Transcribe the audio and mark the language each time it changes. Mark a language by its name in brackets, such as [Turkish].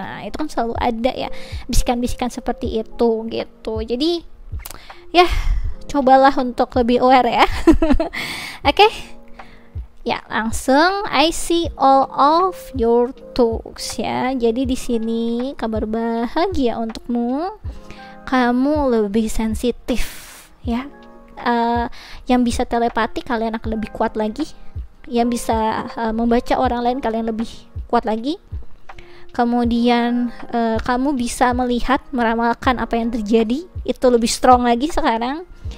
[Indonesian] Nah, itu kan selalu ada ya bisikan-bisikan seperti itu gitu. Jadi ya cobalah untuk lebih aware ya. Oke. Ya, langsung [English] I see all of your thoughts ya. [Indonesian] Jadi di sini kabar bahagia untukmu. Kamu lebih sensitif ya, yang bisa telepati kalian akan lebih kuat lagi, yang bisa membaca orang lain kalian lebih kuat lagi. Kemudian kamu bisa melihat, meramalkan apa yang terjadi, itu lebih strong lagi sekarang.